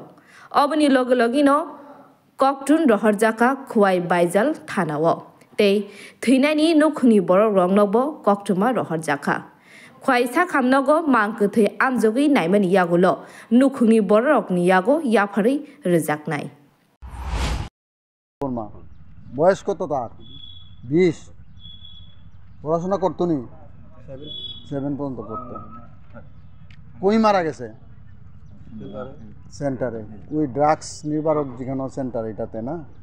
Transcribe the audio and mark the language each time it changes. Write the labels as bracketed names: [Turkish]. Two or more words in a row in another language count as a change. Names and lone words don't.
[Kok Borok] Obani Logologino Koktun Rohorjaka Kuai Baizal Tanawo. They Thinani Nukuni Boro Rongnobo Koktuma Rohorjaka. Kwai Sakamnogo Mankathi Amzogi Naimani Yagulo Nukuni Borok Niyago Yapari Rejaknai. [Bangla] বয়স কত তার 20 পড়াশোনা করতো নি 7 পর্যন্ত পড়তো কই মারা গেছে সেন্টারে ওই ড্রাগস নিবারক যেখানে সেন্টার এটাতে না